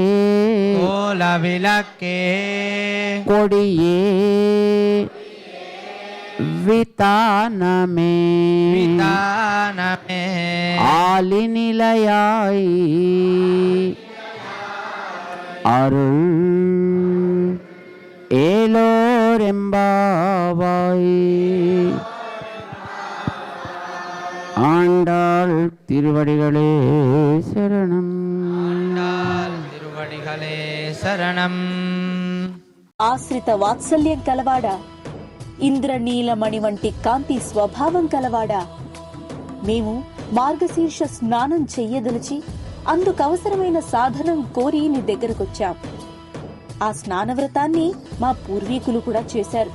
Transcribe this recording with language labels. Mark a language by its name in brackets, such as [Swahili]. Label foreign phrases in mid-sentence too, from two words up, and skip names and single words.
[Tamil] கொடியே விதானமே ஆலிநிலையாய் அருள் ஏலோரெம்பாவாய். ஆண்டாள் திருவடிகளே சரணம். திருவடிகளே சரணம். [Telugu] ఆశ్రిత వాత్సల్యం కలవాడా, ఇంద్రనీలమణి వంటి కాంతి స్వభావం కలవాడా, మేము మార్గశీర్ష స్నానం చెయ్యదలిచి అందుకవసరమైన సాధనం కోరి నీ దగ్గరకొచ్చాం. ఆ స్నానవ్రతాన్ని మా పూర్వీకులు కూడా చేశారు.